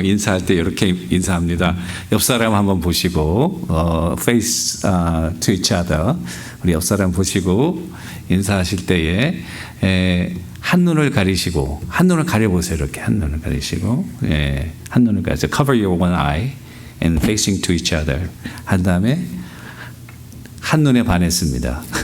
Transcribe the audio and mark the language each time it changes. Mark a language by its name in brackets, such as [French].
[Korean] 인사할 때 이렇게 인사합니다. 옆 사람 한번 보시고 [English] face to each other. [Korean] 우리 옆 사람 보시고 인사하실 때에 한눈을 가리시고 한눈을 가려보세요. 이렇게 한눈을 가리시고 한눈을 가리세요. [English] Cover your one eye and facing to each other. [Korean] 한 다음에 한눈에 반했습니다.